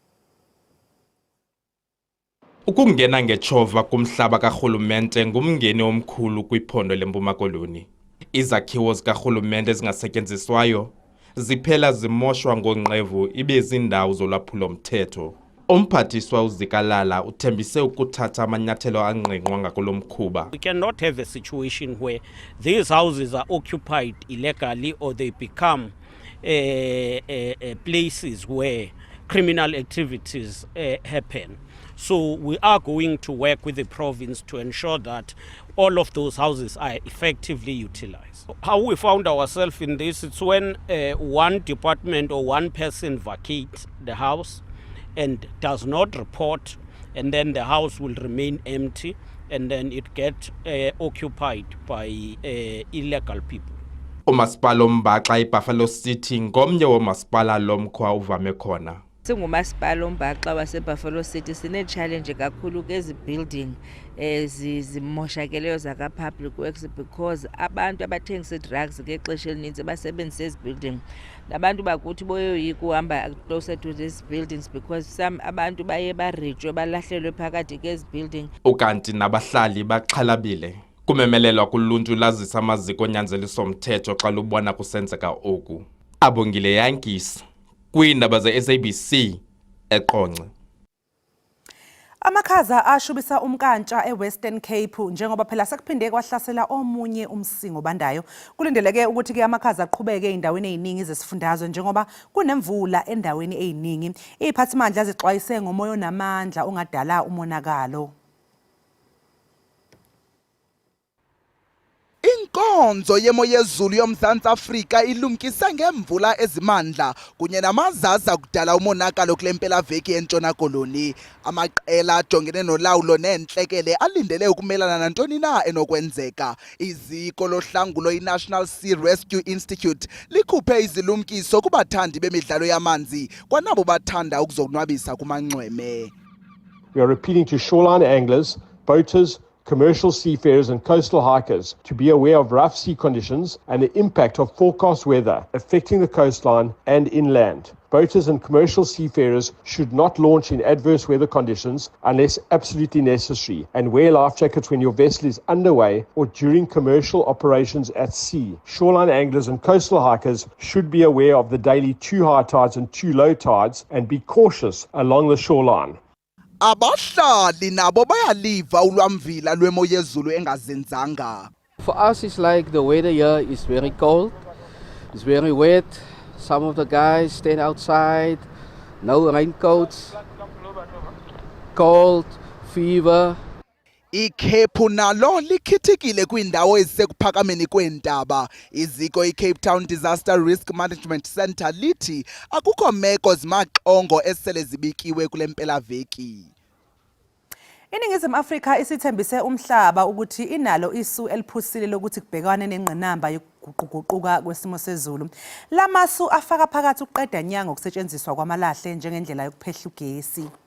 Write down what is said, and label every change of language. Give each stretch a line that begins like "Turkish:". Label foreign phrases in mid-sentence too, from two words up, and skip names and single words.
Xhosa: Ukungena ngechova kumhlaba karhulumente ngumngeni omkhulu kwiphondo leMpuma Koloni. Izakhiwo zikarhulumente ezingasetyenziswayo ziphela zimoshwa ngonqevu ibe zindawo zolwaphulo-mthetho. Umphathiswa uZikalala uthembise ukuthatha amanyathelo angqingqwa ngakulo mkhuba.
English: We cannot have a situation where these houses are occupied illegally or they become places where criminal activities happen. So we are going to work with the province to ensure that all of those houses are effectively utilized. How we found ourselves in this, it's when one department or one person vacates the house and does not report, and then the house will remain empty, and then it gets occupied by illegal people.
Xhosa: Umasipala oMbaxa eBuffalo City ngomnye womasipala lomkhwa uvame khona. Singumasipala oMbaxa waseBuffalo City sine-challenge kakhulu kwezi building zimoshakeleyo zaka-
English: public works
Xhosa: because abantu abathengisa drugs ngexesha elininzi basebenzisa ezi building. Nabantu bakuthi boyoyika uhamba
English: closer to these buildings because some
Xhosa: abantu baye barejwe balahlelwe phakathi kwezi building. Ukanti nabahlali baxhalabile. Kumemelelwa kuluntu lazisa amaziko onyanzeliso mthetho xa lubona kusenzeka oku. Abongile Yankisi kwiindaba ze-SABC eQonce.
Zulu: Amakhaza ashubisa umkantsha eWestern Cape njengoba phela sekuphinde kwahlasela omunye umsingo bandayo. Kulindeleke ukuthi ke amakhaza aqhubeke eindaweni eziningi zesifundazwe njengoba kunemvula endaweni eziningi. Iziphathimandla zixwayise ngomoya onamandla ongadala umonakalo.
Xhosa: Inkonzo yemo yezulu yoMzantsi Afrika ilumkisa ngemvula ezimandla kunye namazaza kudala umonakalo kule mpelaveki eNtshona Koloni. Amaqela ajongene nolawulo neentlekele alindele ukumelana nantoni na enokwenzeka. Iziko lohlangulo iNational Sea Rescue Institute likhuphe izilumkiso kubathandi bemidlalo yamanzi kwanabo bathanda ukuzonwabisa kumanxweme.
English: We are appealing to shoreline anglers, boaters, commercial seafarers and coastal hikers to be aware of rough sea conditions and the impact of forecast weather affecting the coastline and inland. Boaters and commercial seafarers should not launch in adverse weather conditions unless absolutely necessary, and wear life jackets when your vessel is underway or during commercial operations at sea. Shoreline anglers and coastal hikers should be aware of the daily 2 high tides and 2 low tides and be cautious along the shoreline.
Xhosa: Abahlali nabo bayaliva ulwamvila lwemo yezulu engazinzanga.
English: For us it's like the weather here is very cold. It's very wet. Some of the guys stand outside. No raincoats. Cold, fever.
Xhosa: iCape nalo likhithikile kwindawo ezisekuphakameni kweentaba. Iziko iCape Town Disaster Risk Management Center lithi akukho meko zimaxongo esele zibikiwe kule mpelaveki.
Zulu: Iningizimu Afrika isithembise umhlaba ukuthi inalo isu eliphusile lokuthi kubhekwane nengqinamba yokuguquguquka kwesimo sezulu. Lamasu afaka phakathi ukuqeda nyanga ngokusetshenziswa kwamalahle njengendlela yokuphehla ugesi.